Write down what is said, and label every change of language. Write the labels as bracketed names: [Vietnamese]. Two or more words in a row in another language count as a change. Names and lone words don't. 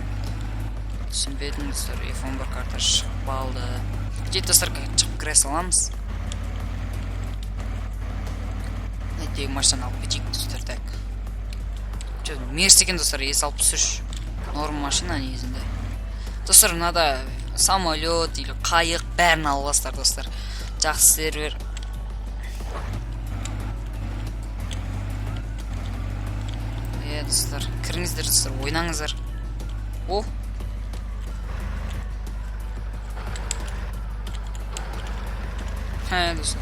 [Kazakh] Түсінбедім достар, F11 картасы шығып қалды. Жет достар, шығып кіре саламыз. Әйтегі машинаны алып кетейік достар, так. Мерс екен достар, S63. Норм машина негізінде. Достар, [Russian] надо самолет или [Kazakh] қайық бәрін аласыздар достар. Жақсы сервер. Достар, кіріңіздер достар, ойнаңыздар. Достар.